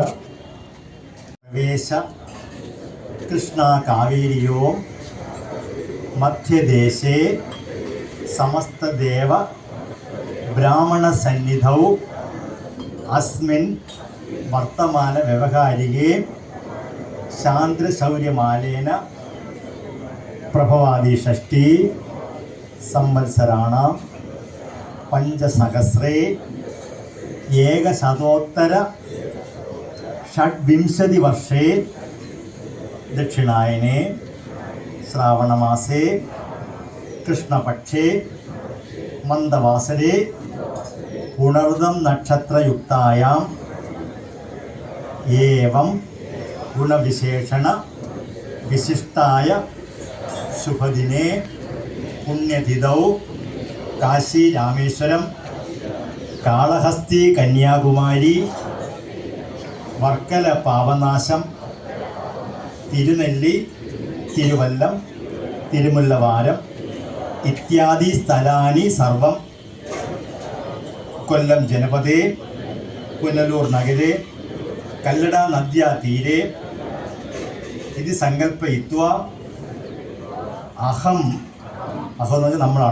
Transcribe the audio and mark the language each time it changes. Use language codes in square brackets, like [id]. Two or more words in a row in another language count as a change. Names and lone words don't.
[sa] प्रवेश कृष्ण कावेरियो मध्यदेशे समस्तदेव ब्राह्मणसन्निधौ अस्मिन् वर्तमान व्यवहारिके शान्त्रशौर्यमालेन प्रभवादि षष्टि संवत्सराणां पञ्चसहस्रे ഏകശതോത്തര षड्विंशति वर्षे दक्षिणायने श्रावणमासे कृष्णपक्षे मन्दवासरे पुनर्दं नक्षत्रयुक्तायाम् एवं गुणविशेषण विशिष्टाय शुभदिने पुण्यतिथौ काशी रामेश्वरं कालहस्ती कन्याकुमारी വർക്കല പാവനാശം തിരുനെല്ലി തിരുവല്ലം തിരുമുല്ലവാരം इत्यादि स्थलानि सर्वं कोल्लम् जनपदे पुनलूर् नगरे कल्लड नद्या तीरे इत् सङ्कल्पयित्व अहं [ml] എന്ന് പറഞ്ഞാൽ നമ്മളാണ്.